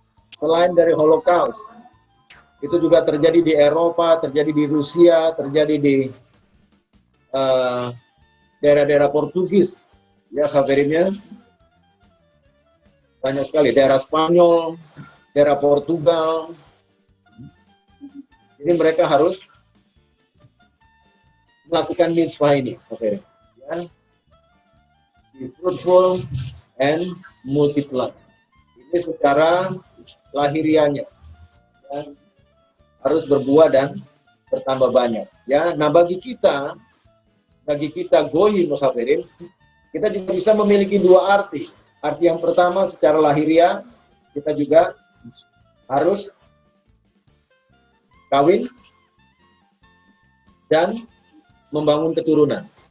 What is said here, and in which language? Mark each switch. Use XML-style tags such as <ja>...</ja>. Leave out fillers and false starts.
<id>Selain dari Holocaust, itu juga terjadi di Eropa, terjadi di Rusia, terjadi di daerah-daerah Portugis, ya kabarnya banyak sekali, daerah Spanyol, daerah Portugal. Jadi mereka harus melakukan mitzvah ini, ya.</id> <en>Be fruitful and multiply.</en> <id>Ini secara lahiriahnya, ya, harus berbuah dan bertambah banyak. Ya, nah bagi kita goyim muhafirin, kita juga bisa memiliki dua arti. Arti yang pertama secara lahiriah, kita juga harus kawin dan membangun keturunan.</id>